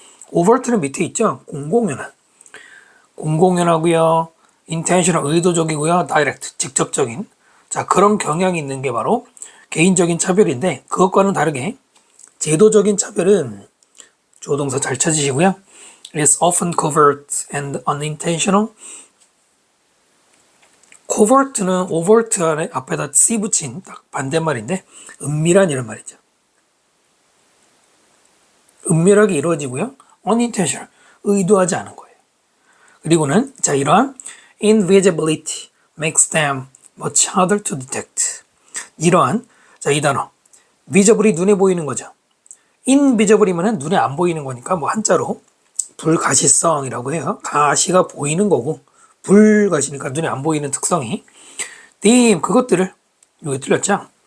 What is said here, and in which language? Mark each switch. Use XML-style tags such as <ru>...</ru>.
<ko>overt는 밑에 있죠. 공공연하고요. intentional 의도적이고요. direct 직접적인 자 그런 경향이 있는 게 바로 개인적인 차별인데 그것과는 다르게 제도적인 차별은 조동사 잘 찾으시고요.</ko> <en>It is often covert and unintentional.</en> <ko>covert는 overt 앞에다 c 붙인 딱 반대말인데 은밀한 이런 말이죠. 은밀하게 이루어지고요. unintentional 의도하지 않은 거예요. 그리고는 자 이러한</ko> <en>invisibility makes them much harder to detect.</en> <ko>이러한 자 이 단어 visible이 눈에 보이는 거죠. invisible이면 눈에 안 보이는 거니까 뭐 한자로 불가시성이라고 해요. 가시가 보이는 거고 불가시니까 눈에 안 보이는 특성이 그것들을 여기 틀렸죠?</ko>